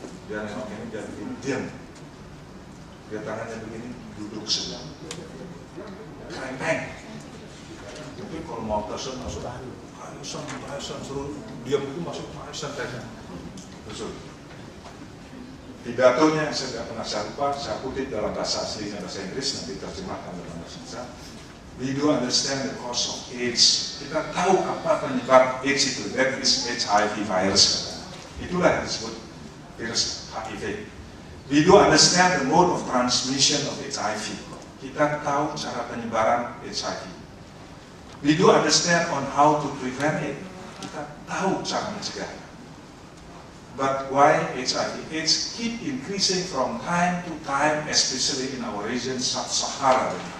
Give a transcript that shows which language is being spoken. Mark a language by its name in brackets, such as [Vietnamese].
[Indonesian] Dia nengok ini, dia begini, diam. Dia tangannya begini, duduk sebelah. Keren. Tapi kalau mau Tyson masuk, Tyson suruh diam itu masuk Tyson. Betul. Pidatonya saya tidak pernah saya lupa, saya kutip dalam bahasa aslinya bahasa Inggris, nanti terjemahkan dalam bahasa Indonesia. [English] We do understand the cause of AIDS. [Indonesian] Kita tahu apa penyebab AIDS itu, [English] that is HIV virus. [Indonesian] Itulah yang disebut virus HIV. [English] We do understand the mode of transmission of HIV. [Indonesian] Kita tahu cara penyebaran HIV. [English] We do understand on how to prevent it. [Indonesian] Kita tahu cara mencegahnya. [English] But why HIV/AIDS keep increasing from time to time, especially in our region Sub-Sahara?